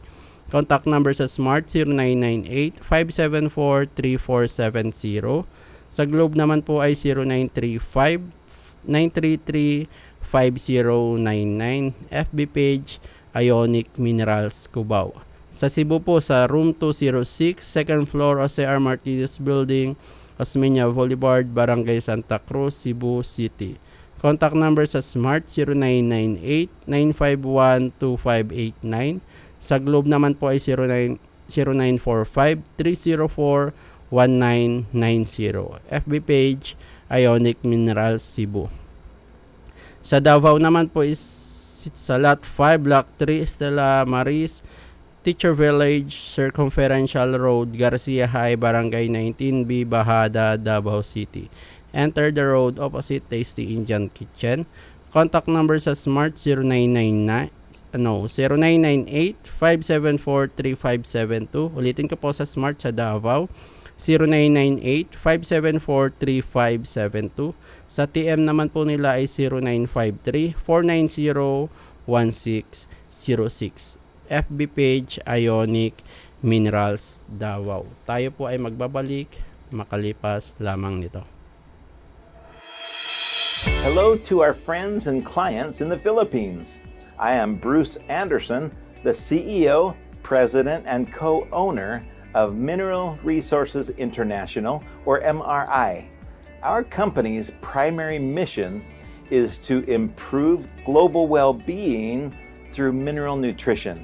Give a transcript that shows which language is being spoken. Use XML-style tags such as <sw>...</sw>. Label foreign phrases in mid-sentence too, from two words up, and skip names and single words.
<en>Contact number</en> <tl>sa Smart 0998-574-3470. Sa Globe naman po ay 0935-933-5099.</tl> <en>FB page Ionic Minerals Cubao.</en> <tl>Sa Cebu po sa room 206, 2nd floor, Jose R. Martinez Building, Osmeña Boulevard, Barangay Santa Cruz, Cebu City.</tl> <en>Contact number</en> <tl>sa Smart 0998-951-2589. Sa Globe naman po ay 0945-304-1990.</tl> <en>FB page Ionic Minerals Cebu.</en> <tl>Sa Davao naman po is sa Lot 5, Block 3, Estela Maris, Teacher Village, Circumferential Road, Garcia High, Barangay 19B, Bahada, Davao City.</tl> <en>Enter the road opposite Tasty Indian Kitchen. Contact number</en> <tl>sa Smart 0998-574-3572. Ulitin ko po sa Smart sa Davao, 0998-574-3572. Sa TM naman po nila ay 0953-490-1606.</tl> <en>FB page Ionic Minerals Davao.</en> <tl>Tayo po ay magbabalik makalipas lamang nito.</tl> <en>Hello to our friends and clients in the Philippines. I am Bruce Anderson, the CEO, President, and co-owner of Mineral Resources International, or MRI. Our company's primary mission is to improve global well-being through mineral nutrition.</en>